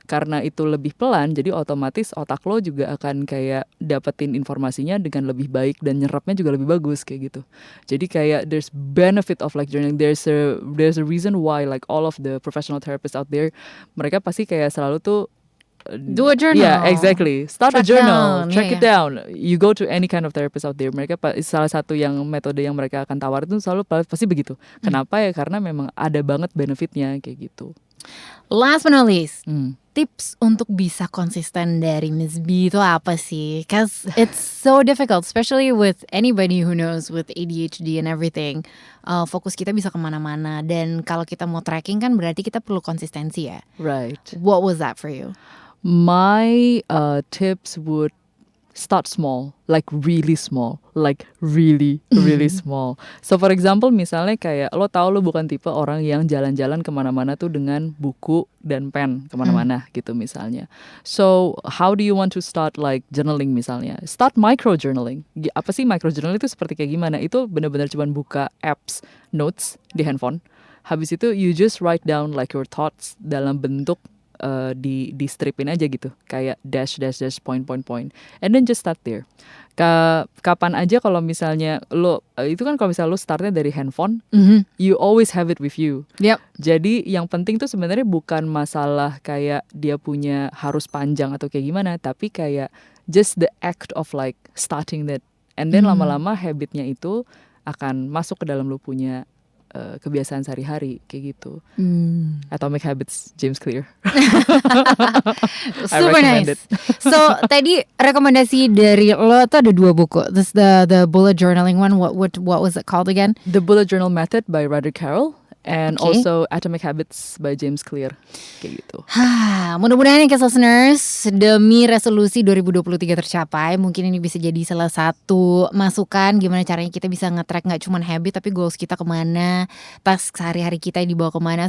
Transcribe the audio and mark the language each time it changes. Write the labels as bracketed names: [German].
[Indonesian] Karena itu lebih pelan, jadi otomatis otak lo juga akan kayak dapetin informasinya dengan lebih baik dan nyerapnya juga lebih bagus kayak gitu. [English] Jadi kayak there's benefit of like journaling. There's a reason why like all of the professional therapists out there, [Indonesian] mereka pasti kayak selalu tuh [English] Do a journal. Yeah, exactly. Start a Track journal, down. track Yeah, it down. You go to any kind of therapist out there. [Indonesian] Mereka salah satu yang metode yang mereka akan tawar itu selalu pasti begitu. Kenapa ya? Karena memang ada banget benefitnya kayak gitu. [English] Last but not least, [Indonesian] tips untuk bisa konsisten dari Miss B itu apa sih? [English] Cause it's so difficult, especially with anybody who knows with ADHD and everything. [Indonesian] Fokus kita bisa kemana-mana, dan kalau kita mau tracking kan berarti kita perlu konsistensi ya. [English] Right. What was that for you? My tips would start small, like really small, like really small. So for example, [Indonesian] misalnya kayak lo tahu lo bukan tipe orang yang jalan-jalan kemana-mana tuh dengan buku dan pen kemana-mana gitu misalnya. [English] So how do you want to start like journaling misalnya? Start micro journaling. [Indonesian] Apa sih micro journaling itu seperti kayak gimana? Itu benar-benar cuma buka apps notes di handphone. [English] Habis itu you just write down like your thoughts [Indonesian] dalam bentuk di stripin aja gitu, kayak dash point, [English] and then just start there. [Indonesian] Kapan aja kalau misalnya lo itu kan kalau misalnya lo startnya dari handphone, [English] you always have it with you. Yep. [Indonesian] Jadi yang penting tuh sebenarnya bukan masalah kayak dia punya harus panjang atau kayak gimana, tapi kayak [English] just the act of like starting that, [Indonesian] and then lama-lama habitnya itu akan masuk ke dalam lo punya kebiasaan sehari-hari kayak gitu. [English] Atomic Habits, James Clear. Super nice. [Indonesian] So tadi rekomendasi dari lo tuh ada 2 buku. [English] This the bullet journaling one. What was it called again? The Bullet Journal Method by Ryder Carroll. And Okay. also Atomic Habits by James Clear. [Indonesian] Kayak gitu. Mudah-mudahan ya listeners, demi resolusi 2023 tercapai, mungkin ini bisa jadi salah satu masukan gimana caranya kita bisa nge-track gak cuma habit tapi goals kita kemana, task sehari-hari kita dibawa kemana.